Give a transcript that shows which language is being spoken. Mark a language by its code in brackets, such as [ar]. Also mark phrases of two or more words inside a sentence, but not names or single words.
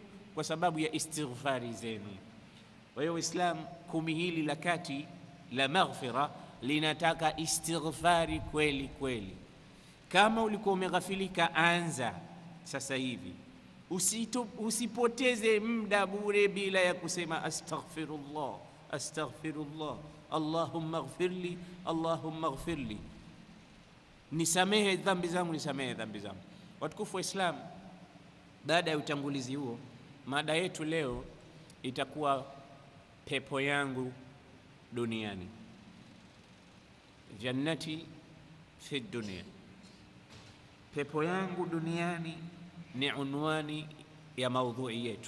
[sw] Kwa sababu ya istighfari zenu. Kwa hiyo Uislamu 10 hili la kati la maghfira linataka istighfari kweli kweli. Kama ulikuwa umeghafilika, anza sasa hivi. Usipoteze muda bure bila ya kusema astaghfirullah, astaghfirullah, [ar] اللهم اغفر لي، اللهم اغفر لي, [sw] nisamehe dhambi zangu, nisamehe dhambi zangu. Watukufu wa Islam, baada ya utangulizi huo, mada yetu leo itakuwa pepo yangu duniani, [ar] جنتي في الدنيا, [sw] pepo yangu duniani ni unwani ya maudhui yetu.